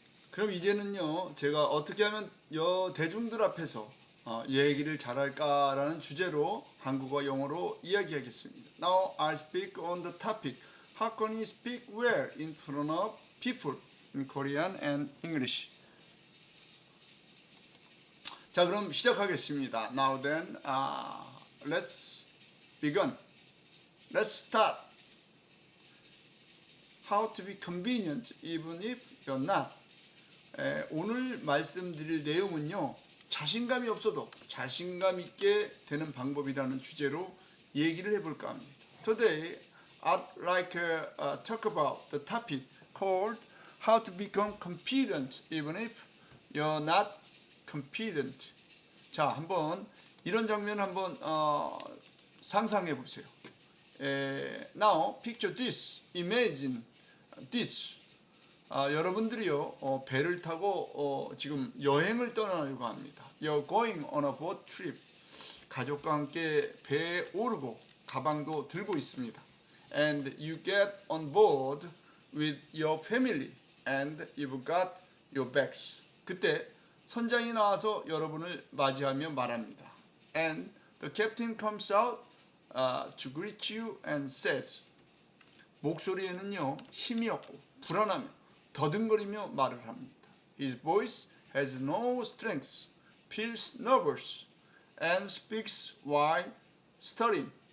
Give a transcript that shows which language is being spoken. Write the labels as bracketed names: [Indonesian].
[Korean] 그럼 이제는요, 제가 어떻게 하면 대중들 앞에서 얘기를 잘할까라는 주제로 한국어 영어로 이야기하겠습니다. [English] Now I speak on the topic How can you speak well in front of people in Korean and English? [Korean] 자, 그럼 시작하겠습니다. [English] Now then, let's begin. Let's start. How to be convenient even if you're not. [Korean] 오늘 말씀드릴 내용은요. 자신감이 없어도 자신감 있게 되는 방법이라는 주제로 얘기를 해볼까 합니다. [English] Today, I'd like to talk about the topic called How to become confident even if you're not confident. [Korean] 자, 한번 이런 장면 한번 상상해 보세요. [English] Now, picture this. Imagine this. [Korean] 여러분들이요 배를 타고 지금 여행을 떠나려고 합니다. [English] You're going on a boat trip. [Korean] 가족과 함께 배에 오르고 가방도 들고 있습니다. [English] And you get on board with your family and you've got your bags. [Korean] 그때 선장이 나와서 여러분을 맞이하며 말합니다. [English] And the captain comes out to greet you and says. [Korean] 목소리에는요 힘이 없고 불안하며 더듬거리며 말을 합니다. [English] His voice has no strength, feels nervous, and speaks while stuttering.